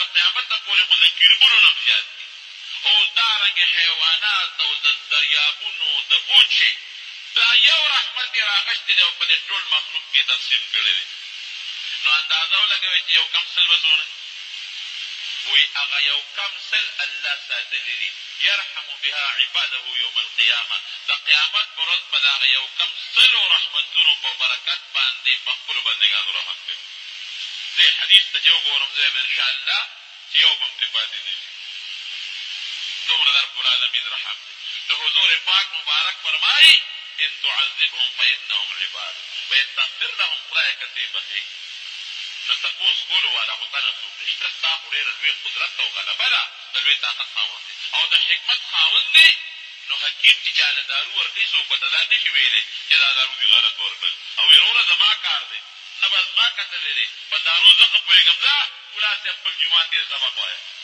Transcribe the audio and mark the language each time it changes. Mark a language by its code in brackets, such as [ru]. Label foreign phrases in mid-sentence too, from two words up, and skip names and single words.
[ps] قیامته پورې خو د کربونو نه زیات دي او دارنګې حیوانات او د دریابونو د اوچې دا یو رحمت یې راغشتی دی او په دې ټول مخلوق کې تقسیم کړی دی نو اندازه ولګوئ چې یو کم سل به څونه وی هغه یو کم سل الله ساتلی دي [ar] یرحم بها عباده یوم القیامه [ps] د قیامت په ورځ به د هغه یو کم سلو رحمتونو په برکت باندې په خپلو بندګانو رحم کوي دې حدیث ته چې وګورم زه به انشاءالله چې یو به هم پرې پاتې نه شي دومره د [ar] رب العالمین [ps] رحم دی نو حضور پاک مبارک فرمایي [ar] ان تعذبهم فانهم عبادك وان تغفر لهم [ps] خدای که ته بخې نو تپوس کولو والا خو تا نه څوک نشته ستا خو ډېره لوی قدرت او غلبه ده د لوی طاقت خاوند دی او د حکمت خاوند دی نو حکیم چې چاله دارو ورکوي څوک به ته دا نه شي ویلی چې دا دارو دي غلط ورکړل او وروره زما کار دی نه به زما کتلی دی په دارو زه ښه پوهېږم ځه ملا صاحب خپل جومات کې سبق وایه